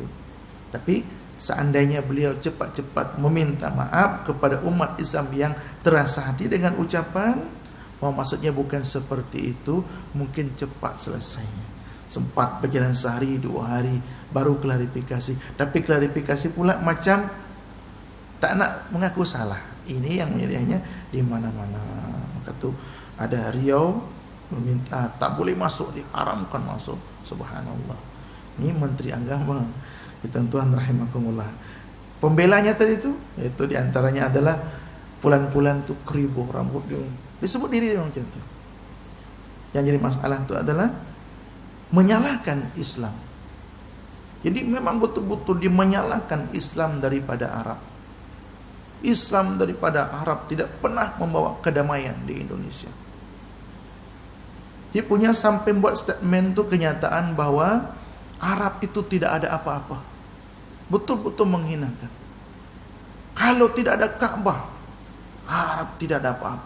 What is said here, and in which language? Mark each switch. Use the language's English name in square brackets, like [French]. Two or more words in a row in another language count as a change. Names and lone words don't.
[Malay] Tapi seandainya beliau cepat-cepat meminta maaf kepada umat Islam yang terasa hati dengan ucapan, maksudnya bukan seperti itu, mungkin cepat selesainya. Sempat berjalan sehari, 2 hari baru klarifikasi. Tapi klarifikasi pula macam tak nak mengaku salah. Ini yang menyedianya di mana-mana. Maka tu ada Riau meminta tak boleh masuk, diharamkan masuk. Subhanallah. Ini Menteri Agama. Tuan-tuan rahimakumullah. Pembelanya tadi itu, yaitu diantaranya adalah pulan-pulan tu keribu rambut dia. Disebut diri dia macam tu. Yang jadi masalah itu adalah menyalahkan Islam. Jadi memang betul-betul dia menyalahkan Islam daripada Arab. Islam daripada Arab tidak pernah membawa kedamaian di Indonesia. Dia punya sampai buat statement tu kenyataan bahwa Arab itu tidak ada apa-apa. Betul-betul menghinakan. Kalau tidak ada Ka'bah, Arab tidak ada apa-apa.